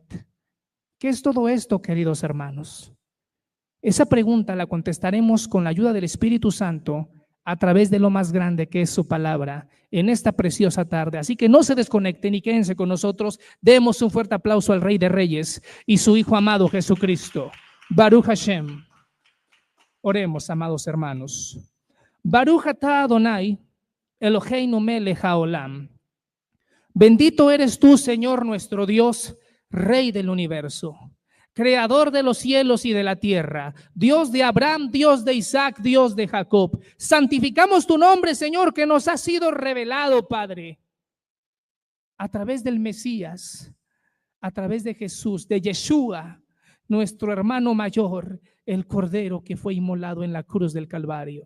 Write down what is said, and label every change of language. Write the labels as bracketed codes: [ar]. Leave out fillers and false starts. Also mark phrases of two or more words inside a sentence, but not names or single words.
[es] ¿Qué es todo esto, queridos hermanos? Esa pregunta la contestaremos con la ayuda del Espíritu Santo a través de lo más grande que es su palabra en esta preciosa tarde. Así que no se desconecten y quédense con nosotros. Demos un fuerte aplauso al Rey de Reyes y su Hijo amado Jesucristo. [he] ברוך השם. [es] Oremos, amados hermanos. [he] ברוך אתה אדוני, אלוהינו מלך העולם. [es] Bendito eres tú, Señor nuestro Dios, Rey del universo, Creador de los cielos y de la tierra, Dios de Abraham, Dios de Isaac, Dios de Jacob. Santificamos tu nombre, Señor, que nos ha sido revelado, Padre, a través del Mesías, a través de Jesús, de Yeshua, nuestro hermano mayor, el Cordero que fue inmolado en la cruz del Calvario.